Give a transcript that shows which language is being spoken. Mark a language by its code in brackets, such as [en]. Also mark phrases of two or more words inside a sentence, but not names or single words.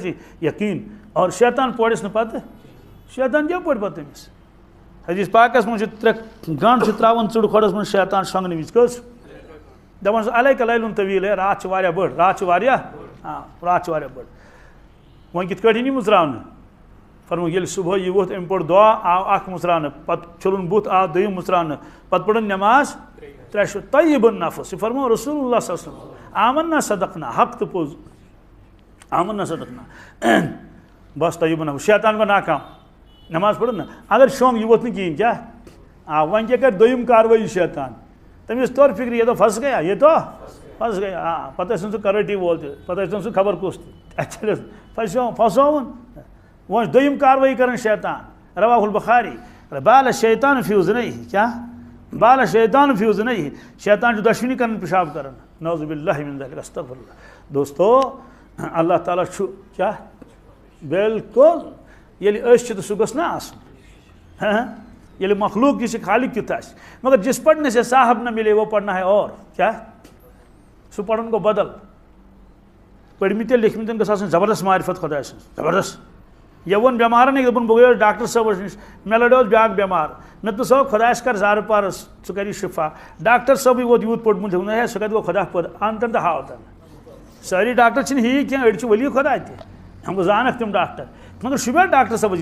[ks] یقیٖن اور شیطان پورٮ۪س نہٕ پَتہٕ شیطان کیٛاہ پورِ پَتہٕ تٔمِس حدیٖث پاکَس منٛز چھِ 3 گنٛڈ چھِ ترٛاوان ژٕڈ کھۄڈَس منٛز شیطان شۄنٛگنہٕ وِزِ کٔژ دَپان چھُس [ar] علیکَ لیلُن طویٖل [ks] ہے راتھ چھِ واریاہ بٔڑ راتھ چھِ واریاہ بٔڑ وۄنۍ کِتھ کٲٹھۍ یی مٕژراونہٕ فرموو ییٚلہِ صُبحٲے یہِ ووٚتھ أمۍ پوٚر دُعا آو اکھ مٕژراونہٕ پَتہٕ چھوٚلُن بُتھ آو دوٚیِم مٕژراونہٕ پَتہٕ پٔرٕن نٮ۪ماز 3 طیٖبُن نفس یہِ فرموو رسول اللہ [ar] صلی اللہ علیہ وسلم آمنا صدقنا [ks] حق تہٕ پوٚز [ar] آمنا صدقنا [ks] بس طیٖبُن نفس شیطان گوٚو ناکام نٮ۪ماز پٔرٕن نہ اگر شۄنٛگ یہِ ووٚتھ نہٕ کِہیٖنۍ کیٛاہ وۄنۍ کیٛاہ کَرِ دوٚیِم کاروٲیی شیطان تٔمِس توٚر فِکرِ یہِ دۄہ [ur] پھس گیا [ks] یہِ دۄہ [ur] پھس گیا [ks] پَتہٕ ٲسِن سُہ کَرٲٹی وول تہِ پَتہٕ ٲسِن سُہ خبر کُس تہِ اَتہِ چھَنہٕ پھسووُن وۄنۍ چھُ دوٚیِم کاروٲیی کَران شیطان [ar] رواہ البخاری بال شیطان فی اذنیہ [ks] کیٛاہ [ar] بال شیطان فی اذنیہ [ks] شیطان چھُ دۄشوٕنی کَران پِشاب کَران [ar] نعوذ باللہ من ذالک استغفر اللہ [ks] دوستو اللہ تعالیٰ چھُ کیٛاہ بالکل ییٚلہِ أسۍ چھِ تہٕ سُہ گوٚژھ نہ آسُن ییٚلہِ مخلوق یہِ چھِ خالق کیُتھ آسہِ [ur] مگر جس پڑھنے سے صاحب نہ ملے وہ پڑھنا ہے اور [ks] کیٛاہ سُہ پَرُن گوٚو بدل پٔرمٕتٮ۪ن لیکھمٕتٮ۪ن گٔژھ آسٕنۍ زبردست معرفت خۄداے سٕنٛز زبردست یہِ ووٚن بٮ۪مارَن أکۍ دوٚپُن بہٕ گٔیوس ڈاکٹر صٲبَس نِش مےٚ لَڑیوس بیٛاکھ بٮ۪مار مےٚ دوٚپ صٲب خۄدایَس کَر زارٕ پارَس ژٕ کَر یہِ شِفا ڈاکٹر صٲبٕے ووت یوٗت پوٚرمُت ہے سُہ کَتہِ گوٚو خۄدا پٲدٕ اَنتَن تہٕ ہاوتَن سٲری ڈاکٹر چھِنہٕ ہی کینٛہہ أڑۍ چھِ ؤلی خۄدا تہِ بہٕ زانَکھ تِم ڈاکٹر مگر شُبیا ڈاکٹر صٲبَس